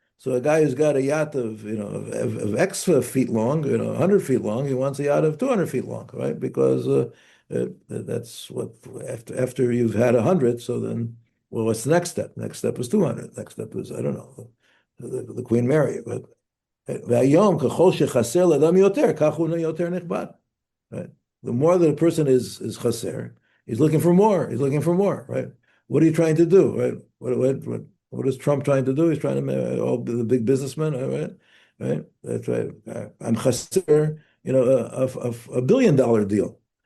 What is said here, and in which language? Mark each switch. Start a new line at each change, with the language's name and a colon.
English: So a guy who's got a yacht of of X feet long, 100 feet long, he wants a yacht of 200 feet long, right? Because that's what after you've had 100. So then, well, what's the next step? Next step is 200. Next step is I don't know, the Queen Mary.
Hebrew: But והיום ככל שחסר לאדם יותר, כך הוא יותר נכבד.
English: Right? The more that a person is chaser, he's looking for more. He's looking for more, right? What are you trying to do, right? What is Trump trying to do? He's trying to all the big businessmen, right? Right? That's right. I'm chaser, $1 billion deal.